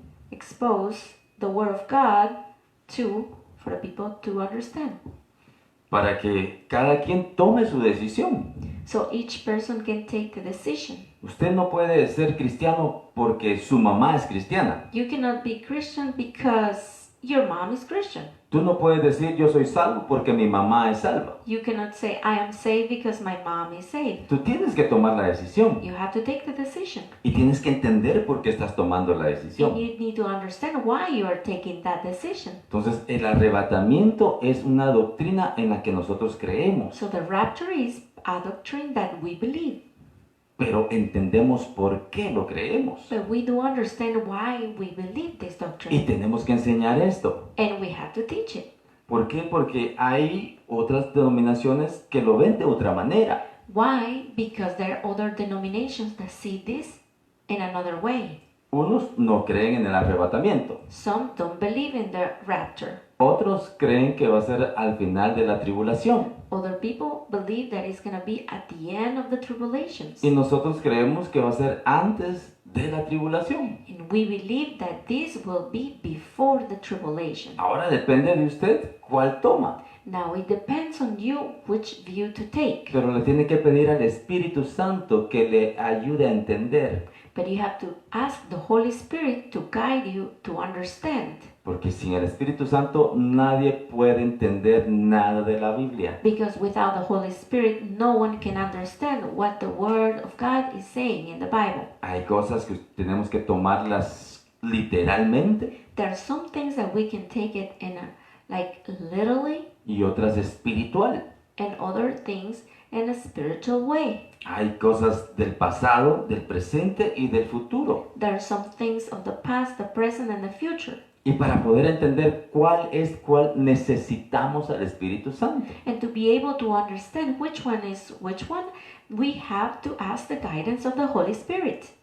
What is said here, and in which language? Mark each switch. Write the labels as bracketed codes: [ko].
[en] expose the word of God for the people to understand. [es] Para que cada quien tome su decisión. [en] So each person can take the decision. [es] Usted no puede ser cristiano porque su mamá es cristiana. [en] You cannot be Christian because your mom is Christian. [es] Tú no puedes decir yo soy salvo porque mi mamá es salva. [en] You cannot say I am saved because my mom is saved. [es] Tú tienes que tomar la decisión [en] You have to take the decision. [es] y tienes que entender por qué estás tomando la [en] And [es] decisión. [en] you need to understand why you are taking that decision. [es] Entonces, el arrebatamiento es una doctrina en la que nosotros creemos, [en] So the rapture is a doctrine that we believe. [es] pero entendemos por qué lo creemos. [en] But we do understand why we believe this [es] Y [en] doctrine. [es] tenemos que enseñar esto. [en] And we have to teach it. [es] ¿Por qué? Porque hay otras denominaciones que lo ven de otra manera. [en] Why? Because there are other denominations that see this in another way. [es] Unos no creen en el arrebatamiento. [en] Some don't believe in the rapture. [es] Otros creen que va a ser al final de la tribulación. [en] Other people believe that it's going to be at the end of the tribulations. [es] Y nosotros creemos que va a ser antes de la tribulación. [en] And we believe that this will be before the tribulation. [es] Ahora depende de usted cuál toma. [en] Now it depends on you which view to take. [es] Pero le tiene que pedir al Espíritu Santo que le ayude a entender. [en] But you have to ask the Holy Spirit to guide you to understand. [es] Porque sin el Espíritu Santo nadie puede entender nada de la Biblia. [en] Because without the Holy Spirit, no one can understand what the Word of God is saying in the Bible. [es] Hay cosas que tenemos que tomarlas literalmente [en] There are some things that we can take it in a, like literally, [es] y otras espiritual. [en] and other things in a spiritual way. [es] Hay cosas del pasado, del presente y del futuro. [en] There are some things of the past, the present, and the future. [es] Y para poder entender cuál es cuál, necesitamos al Espíritu Santo. [en] And to be able to understand which one is which one, we have to ask the guidance of the Holy Spirit.